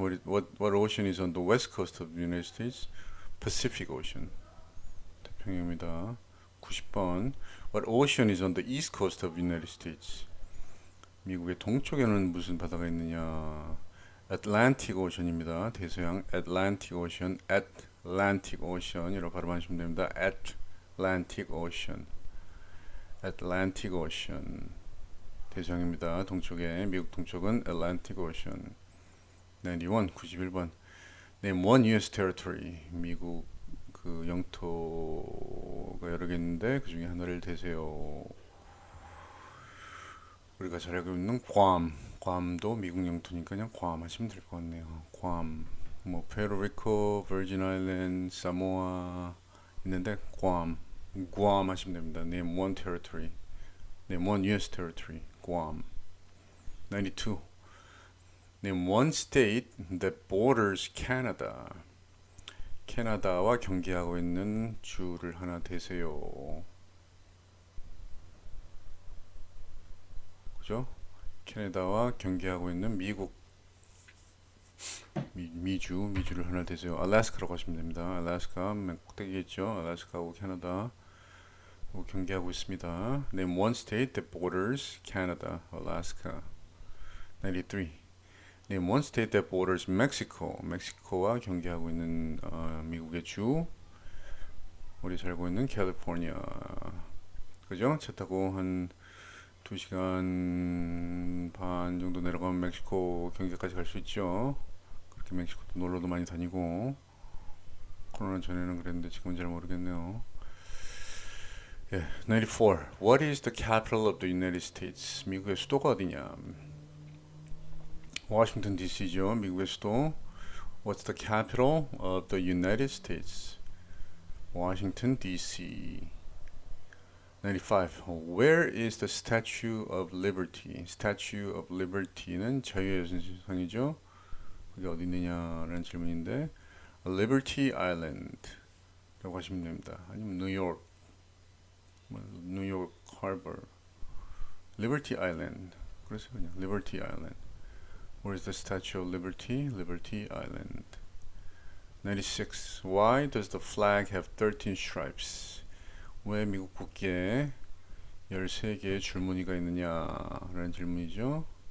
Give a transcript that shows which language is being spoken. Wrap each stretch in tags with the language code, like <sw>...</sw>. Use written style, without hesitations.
<en>What ocean is on the west coast of the United States?</en> <ko>Pacific Ocean. 태평양입니다. 90번.</ko> <en>What ocean is on the east coast of the United States?</en> <ko>미국의 동쪽에는 무슨 바다가 있느냐? Atlantic Ocean입니다. 대서양 Atlantic Ocean, Atlantic Ocean이라고 발음하시면 됩니다. Atlantic Ocean, Atlantic Ocean. 대서양입니다. 동쪽에 미국 동쪽은 Atlantic Ocean.</ko> <en>91, 91번. Name one U.S. territory.</en> <ko>미국 그 영토가 여러 개 있는데 그 중에 하나를 대세요. 우리가 잘 알고 있는 괌. 괌도 미국 영토니까 그냥 괌 하시면 될 것 같네요. 괌. 뭐 페루리코, 버진 아일랜드, 사모아 있는데 괌. 괌 하시면 됩니다.</ko> <en>Name one territory. Name one U.S. territory. 괌. 92. Name one state that borders Canada.</en> <ko>캐나다와 경계하고 있는 주를 하나 대세요. 그죠? 캐나다와 경계하고 있는 미국 미주를 하나 대세요. 알래스카라고 하시면 됩니다. 알래스카 맨 꼭대기겠죠. 알래스카하고 캐나다하고 경계하고 있습니다.</ko> <en>Name one state that borders Canada, Alaska. 93. Name one state that borders Mexico.</en> <ko>멕시코와 경계하고 있는 미국의 주. 우리 살고 있는 캘리포니아. 그죠? 차 타고 한 2시간 반 정도 내려가면 멕시코 경계까지 갈 수 있죠. 그렇게 멕시코도 놀러도 많이 다니고. 코로나 전에는 그랬는데 지금은 잘 모르겠네요. 예, 94.</ko> <en>What is the capital of the United States?</en> <ko>미국의 수도가 어디냐? 워싱턴 DC죠. 미국의 수도.</ko> <en>What's the capital of the United States? Washington DC. 95. Where is the Statue of Liberty?</en> <ko>Statue of Liberty는 자유의 여신상이죠. 그게 어디 있느냐라는 질문인데 Liberty Island라고 하시면 됩니다. 아니면 뉴욕, 뉴욕 하버 Liberty Island. 그래서 그냥 Liberty Island.</ko> <en>Where is the Statue of Liberty? Liberty Island. 96. Why does the flag have 13 stripes?</en> <ko>왜 미국 국기에 13개의 줄무늬가 있느냐라는 질문이죠.</ko>